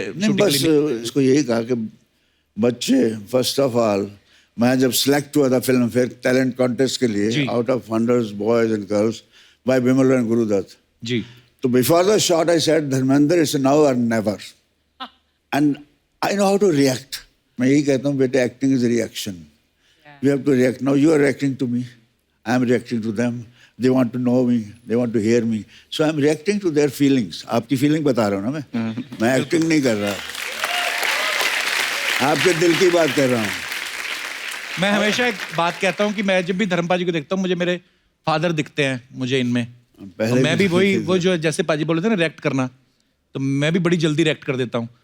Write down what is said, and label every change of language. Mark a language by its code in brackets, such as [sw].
[hi] बस इसको यही कहा कि बच्चे, फर्स्ट ऑफ ऑल मैं जब सिलेक्ट हुआ था फिल्म फेयर टैलेंट कॉन्टेस्ट के लिए [en] out of hundreds boys and girls [hi] bye Vimal and Gurudatt जी, [en] तो before the shot I said Dharmendra it's now or never, and I know how to react. [hi] मैं यही कहता हूँ बेटे, [en] Acting is reaction, you have to react. Now you are reacting to me, I am reacting to them, they want to know me, they want to hear me, so I'm reacting to their feelings. [hi] आपकी feeling बता रहा हूँ ना मैं acting नहीं कर रहा, आपके दिल की बात कर रहा हूँ। मैं हमेशा एक बात कहता हूँ कि मैं जब भी धर्म पाजी को देखता हूँ मुझे मेरे फादर दिखते हैं मुझे इनमें। तो मैं भी वही वो जो जैसे पाजी बोले थे ना रिएक्ट करना, तो मैं भी बड़ी जल्दी रिएक्ट कर देता हूँ।